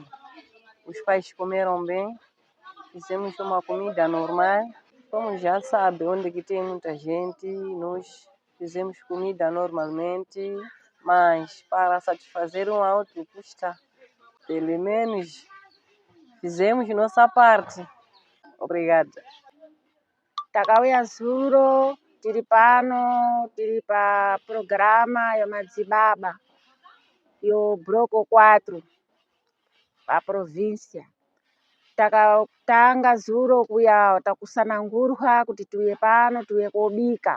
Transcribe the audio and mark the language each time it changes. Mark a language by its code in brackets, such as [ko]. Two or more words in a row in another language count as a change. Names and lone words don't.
[pt] Os pais comeram bem, fizemos uma comida normal. Como já sabe, onde que tem muita gente, nós fizemos comida normalmente, mas para satisfazer um a outro custa. Pelo menos fizemos nossa parte. Obrigada. [sn] Takawia zuro tiri pano tiri pa programa ya madzibaba yo bloco 4 pa província. Takatanga zuro kuya takusanangurwa kuti tuye pano tuye kobika.